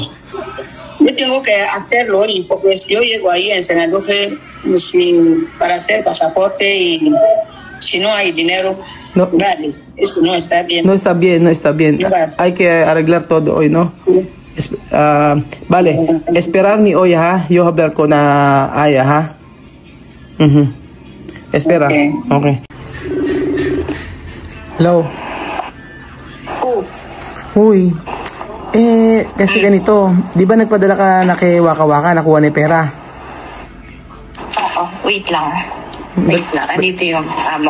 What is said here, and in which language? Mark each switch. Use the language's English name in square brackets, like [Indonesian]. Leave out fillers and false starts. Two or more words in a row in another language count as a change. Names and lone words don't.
[Spanish] Yo tengo que hacerlo, porque si yo llego ahí en San Roque para hacer pasaporte y si no hay dinero, no, vale, eso no está bien. No está bien. Hay que arreglar todo hoy, ¿no? Sí. Vale, esperarme hoy, yo hablar con Aya, Espera. [English] Okay. Hello. [Filipino] Uy. Kasi ganito, di ba nagpadala ka na kay Waka-Waka, nakuha ni pera? Oo, wait lang. Andito yung amo.